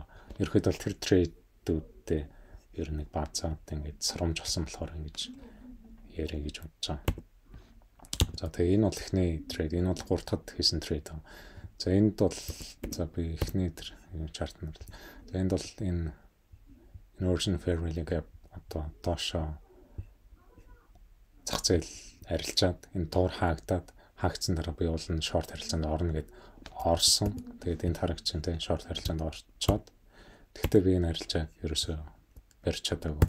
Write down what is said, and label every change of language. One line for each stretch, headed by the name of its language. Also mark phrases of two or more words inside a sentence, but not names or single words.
Mongolian: Ерөнхийдөө бол тэр трейдүүдтэй ер нь нэг баацаад ингээд сарамж болсон болохоор ингэж ярэ гэж бодож байгаа. За тэгээ энэ бол эхний трейд. Энэ бол 3 дахь хийсэн трейд. За энд бол за би эхний тэр чарт нь. За энд бол энэ
English: inversion fair value gap
Mongolian: одоо доошоо зах зээл арилжаад энэ туур хаагдсан дараа би бол нь short харилцаанд орно гэд орсон. Тэгээд энд харагч энэ short харилцаанд орчоод тэгтээ би энэ арилжаа ерөөсөө барьж чадаагүй.